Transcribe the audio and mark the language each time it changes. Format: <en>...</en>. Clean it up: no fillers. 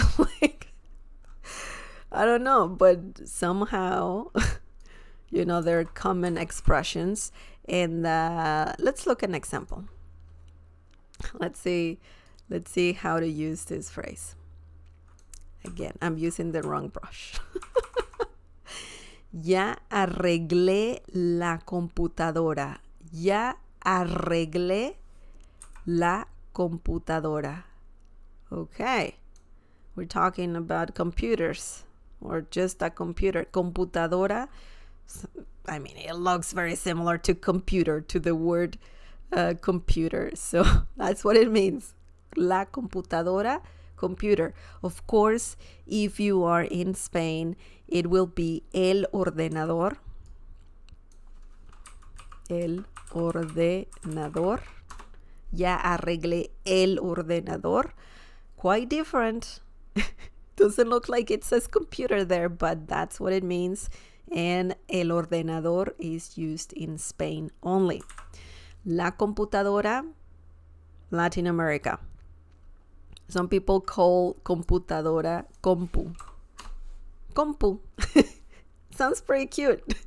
<en>Like, I don't know, but somehow, they're common expressions. And let's look at an example. Let's see how to use this phrase. Again, I'm using the wrong brush.</en> <es>Ya arreglé la computadora. Ya arreglé la computadora.</es> <en>Okay. We're talking about computers or just a computer. Computadora. I mean, it looks very similar to computer, to the word computer. So that's what it means.</en> <es>La computadora,</es> <en>computer. Of course, if you are in Spain, it will be el ordenador.</en> <es>El ordenador. Ya arreglé el ordenador.</es> <en>Quite different. Doesn't look like it says computer there, but that's what it means. And el ordenador is used in Spain only.</en> <es>La computadora,</es> <en>Latin America. Some people call computadora compu. Compu. Sounds pretty cute.</en>